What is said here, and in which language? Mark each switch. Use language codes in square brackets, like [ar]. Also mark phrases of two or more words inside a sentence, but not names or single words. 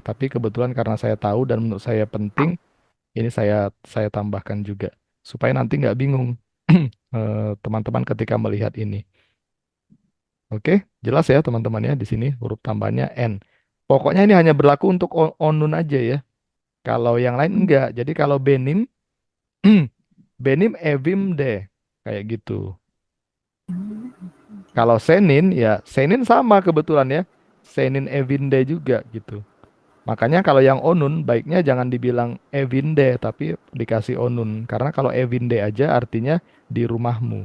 [id] Tapi kebetulan karena saya tahu dan menurut saya penting, ini saya tambahkan juga supaya nanti nggak bingung teman-teman ketika melihat ini. Oke, jelas ya teman-teman ya di sini huruf tambahnya N. Pokoknya ini hanya berlaku untuk onun aja ya. Kalau yang lain enggak. Jadi kalau benim, [tr] benim evim de [id] kayak gitu. Kalau senin ya senin sama kebetulan ya. [tr] Senin evinde [id] juga gitu. Makanya kalau yang onun baiknya jangan dibilang evinde tapi dikasih onun. Karena kalau evinde aja artinya di rumahmu.